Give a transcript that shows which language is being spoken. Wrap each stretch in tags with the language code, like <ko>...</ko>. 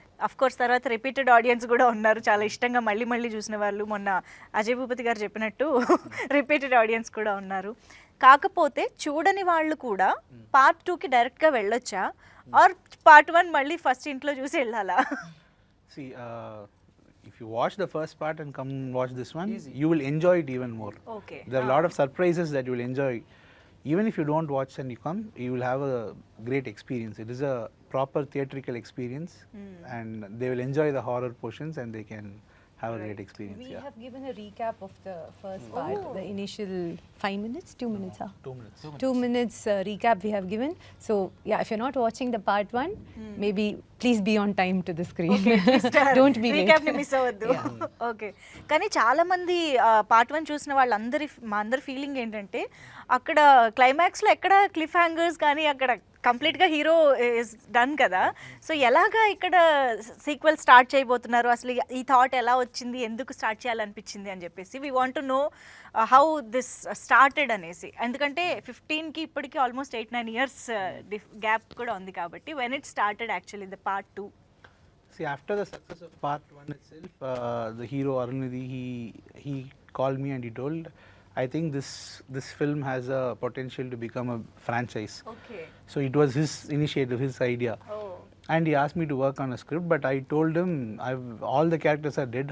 <te>Of course తర్వాత repeated audience కూడా ఉన్నారు, చాలా ఇష్టంగా మళ్ళీ మళ్ళీ చూసిన వాళ్ళు. మొన్న అజయ్ భూపతి గారు చెప్పినట్టు రిపీటెడ్ ఆడియన్స్ కూడా ఉన్నారు. కాకపోతే చూడని వాళ్ళు కూడా పార్ట్ 2కి డైరెక్ట్గా వెళ్ళొచ్చా, ఆర్ పార్ట్ 1 మళ్ళీ ఫస్ట్ ఇంట్లో చూసి వెళ్ళాలా?</te> <en>See, if you watch the first part and come watch this one, you will enjoy it even more. Okay. There are a lot of surprises that you will enjoy. Even if you don't watch and you come, you will have a great experience. It is a proper theatrical experience, and they will enjoy the horror portions, and they can have a great experience. We have given a recap of the first part, the initial 5 minutes, 2 minutes. 2 minutes. 2 minutes recap we have given. So yeah, if you're not watching the part 1, maybe please be on time to the screen. Don't be late.</en> <te>Recap ని miss అవ్వద్దు. Okay. కానీ చాలా మంది part 1 చూసిన వాళ్ళందరి మా అందరి feeling ఏంటంటే, అక్కడ క్లైమాక్స్లో ఎక్కడ క్లిఫ్ హ్యాంగర్స్ కానీ అక్కడ కంప్లీట్గా</te> <en>hero is done</en> <te>కదా. సో ఎలాగా ఇక్కడ సీక్వెల్ స్టార్ట్ చేయబోతున్నారు, అసలు ఈ థాట్ ఎలా వచ్చింది, ఎందుకు స్టార్ట్ చేయాలనిపించింది అని చెప్పేసి</te> <en>we want to know</en> <te>how this started అనేసి, ఎందుకంటే 15కి ఇప్పటికి ఆల్మోస్ట్ 8-9 ఇయర్స్ గ్యాప్ కూడా ఉంది కాబట్టి</te> <en>When it started actually the part 2. See, after the success of part 1 itself, the hero Arunidhi, he called me and he told, I think this film has a potential to become a franchise. Okay. So it was his initiative, his idea. And he asked me to work on a script, but I told him, all the characters are dead.</en>